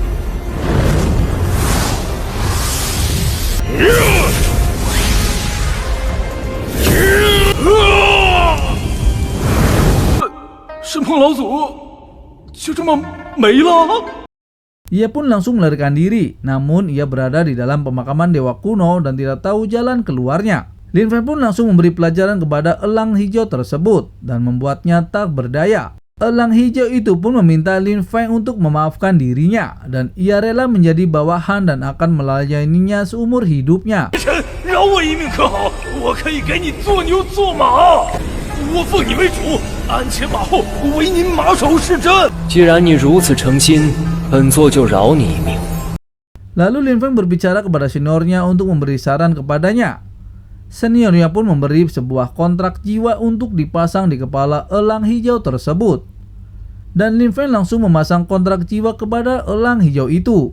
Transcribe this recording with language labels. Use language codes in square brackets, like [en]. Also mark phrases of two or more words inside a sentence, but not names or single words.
[id] Ia pun langsung melarikan diri, namun ia berada di dalam pemakaman dewa kuno dan tidak tahu jalan keluarnya. Lin Feng pun langsung memberi pelajaran kepada elang hijau tersebut dan membuatnya tak berdaya. Elang hijau itu pun meminta Lin Feng untuk memaafkan dirinya dan ia rela menjadi bawahan dan akan melayaninya seumur hidupnya. [zh] 饶我一命可好？我可以给你做牛做马，我奉你为主，鞍前马后，为您马首是瞻。既然你如此诚心，本座就饶你一命。 [id] Lalu Lin Feng berbicara kepada seniornya untuk memberi saran kepadanya. Seniornya pun memberi sebuah kontrak jiwa untuk dipasang di kepala elang hijau tersebut. Dan Lin Feng langsung memasang kontrak jiwa kepada elang hijau itu.